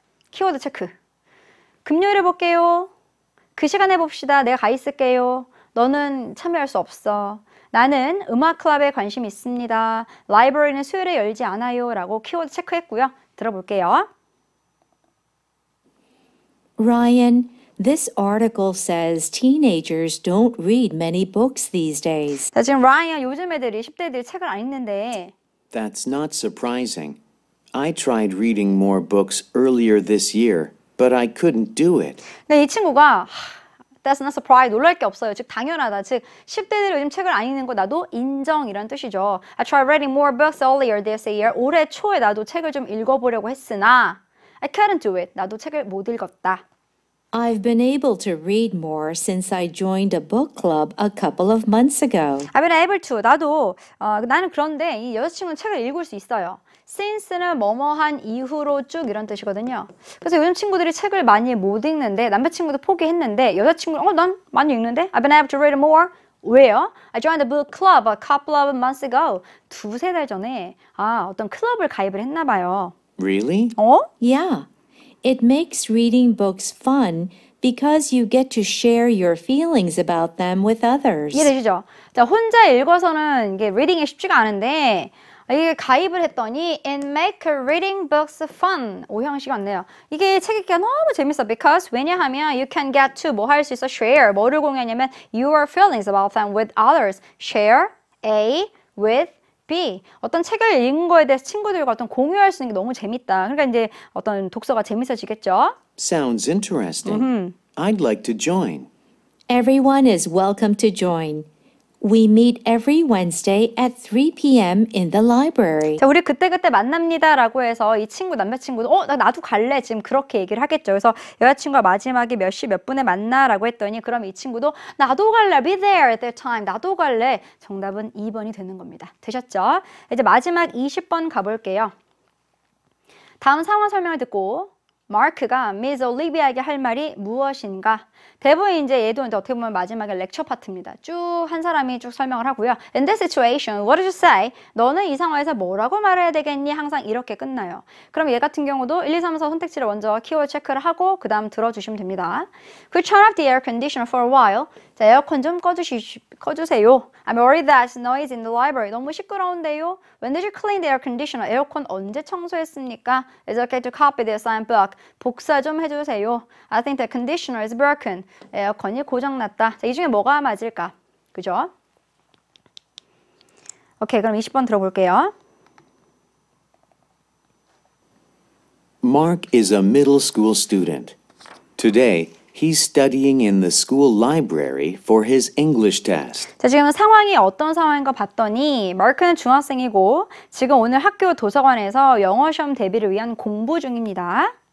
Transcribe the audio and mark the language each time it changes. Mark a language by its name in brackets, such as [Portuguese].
[Korean] 키워드 체크. 금요일에 볼게요. 그 시간에 봅시다. 내가 가 있을게요. 너는 참여할 수 없어. 나는 음악 클럽에 관심 있습니다. 라이브러리는 수요일에 열지 않아요. 라고 키워드 체크했고요. 들어볼게요. [English] Ryan, this article says teenagers don't read many books these days. [Korean] 자, 지금 라이언 요즘 애들이 10대들이 책을 안 읽는데 [English] That's not surprising. I tried reading more books earlier this year, but I couldn't do it. [Korean] 근데 이 친구가 [English] That's not surprise. [Korean] 놀랄 게 없어요. 즉 당연하다. 즉 10대들이 요즘 책을 안 읽는 거 나도 인정이란 뜻이죠. [English] I tried reading more books earlier this year. [Korean] 올해 초에 나도 책을 좀 읽어보려고 했으나 I couldn't do it. 나도 책을 못 읽었다. [English] I've been able to read more since I joined a book club a couple of months ago. I've been able to. [Korean] 나도 나는 그런데 이 여자친구는 책을 읽을 수 있어요. Since는 뭐뭐한 이후로 쭉 이런 뜻이거든요. 그래서 요즘 친구들이 책을 많이 못 읽는데 남자친구도 포기했는데 여자친구는 난 많이 읽는데 [English] I've been able to read more. [Korean] 왜요? [English] I joined a book club a couple of months ago. [Korean] 두세 달 전에 어떤 클럽을 가입을 했나 봐요. [English] Really? Yeah, it makes reading books fun because you get to share your feelings about them with others. [Korean] 이해되시죠? 자, 혼자 읽어서는 이게 리딩이 쉽지가 않은데 이게 가입을 했더니 [English] It make reading books fun. [Korean] 오형식 같네요. 이게 책 읽기가 너무 재밌어. Because 왜냐하면 [English] you can get to [Korean] 뭐 할 수 있어? [English] Share. [Korean] 뭐를 공유하냐면 [English] your feelings about them with others. Share A with B. [Korean] 어떤 책을 읽은 거에 대해서 친구들과 어떤 공유할 수 있는 게 너무 재밌다. 그러니까 이제 어떤 독서가 재밌어지겠죠? [English] Sounds interesting. I'd like to join. Everyone is welcome to join. We meet every Wednesday at 3 p.m. in the library. [Korean] 자, 우리 그때그때 만납니다라고 해서 이 친구, 남자친구도 나도 갈래. 지금 그렇게 얘기를 하겠죠. 그래서 여자친구가 마지막에 몇 시 몇 분에 만나라고 했더니 그럼 이 친구도 나도 갈래. [English] Be there at that time. [Korean] 나도 갈래. 정답은 2번이 되는 겁니다. 되셨죠? 이제 마지막 20번 가볼게요. 다음 상황 설명을 듣고 마크가 미스 올리비아에게 할 말이 무엇인가? 대부분 이제 얘도 이제 어떻게 보면 마지막에 렉처 파트입니다. 쭉 한 사람이 쭉 설명을 하고요. [English] In this situation, what did you say? [Korean] 너는 이 상황에서 뭐라고 말해야 되겠니? 항상 이렇게 끝나요. 그럼 얘 같은 경우도 1, 2, 3, 4 선택지를 먼저 키워드 체크를 하고 그 다음 들어주시면 됩니다. [English] Could turn off the air conditioner for a while? [Korean] 자, 에어컨 좀 꺼주세요. [English] I'm worried that noise in the library. [Korean] 너무 시끄러운데요. [English] When did you clean the air conditioner? [Korean] 에어컨 언제 청소했습니까? [English] It's okay to copy the assigned book. [Korean] 복사 좀 해주세요. [English] I think the conditioner is broken. [Korean] 에어컨이 고장났다. 자, 이 중에 뭐가 맞을까? 그죠? 오케이, 그럼 20번 들어볼게요. [English] Mark is a middle school student. Today, he's studying in the school library for his English test. [Korean] 자, 지금 상황이 어떤 상황인가 봤더니 마크는 중학생이고 지금 오늘 학교 도서관에서 영어 시험 대비를 위한 공부 중입니다.